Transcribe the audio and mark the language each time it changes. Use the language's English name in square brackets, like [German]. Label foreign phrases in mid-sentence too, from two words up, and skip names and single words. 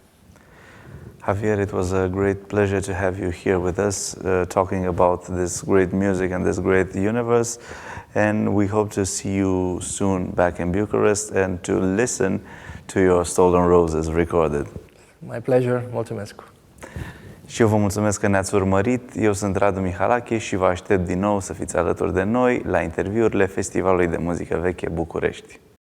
[English] Javier, it was a great pleasure to have you here with us, talking about this great music and this great universe. And we hope to see you soon back in Bucharest and to listen to your Stolen Roses recorded. My pleasure, [Romanian] mulțumesc. Și eu vă mulțumesc că ne-ați urmărit. Eu sunt Radu Mihalache și vă aștept din nou să fiți alături de noi la interviurile Festivalului de Muzică Veche București.